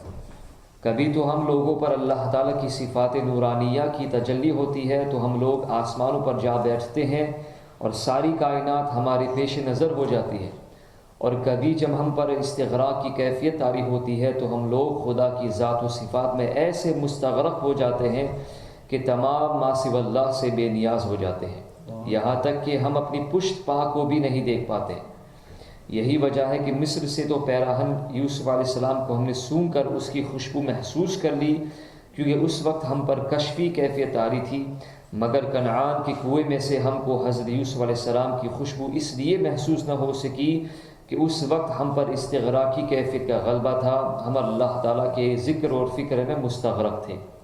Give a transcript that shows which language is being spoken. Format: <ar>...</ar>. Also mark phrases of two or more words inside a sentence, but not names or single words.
<ur>کبھی تو ہم لوگوں پر اللہ تعالیٰ کی صفات نورانیہ کی تجلی ہوتی ہے تو ہم لوگ آسمانوں پر جا بیٹھتے ہیں اور ساری کائنات ہمارے پیش نظر ہو جاتی ہے، اور کبھی جب ہم پر استغراق کی کیفیت طاری ہوتی ہے تو ہم لوگ خدا کی ذات و صفات میں ایسے مستغرق ہو جاتے ہیں کہ تمام ما سوی اللہ سے بے نیاز ہو جاتے ہیں، یہاں تک کہ ہم اپنی پشت پا کو بھی نہیں دیکھ پاتے۔ یہی وجہ ہے کہ مصر سے تو پیراہن یوسف علیہ السلام کو ہم نے سونگھ کر اس کی خوشبو محسوس کر لی، کیونکہ اس وقت ہم پر کشفی کیفیت طاری تھی، مگر کنعان کے کنویں میں سے ہم کو حضرت یوسف علیہ السلام کی خوشبو اس لیے محسوس نہ ہو سکی کہ اس وقت ہم پر استغراقی کیفیت کا غلبہ تھا، ہم اللہ تعالیٰ کے ذکر اور فکر میں مستغرق تھے۔</ur>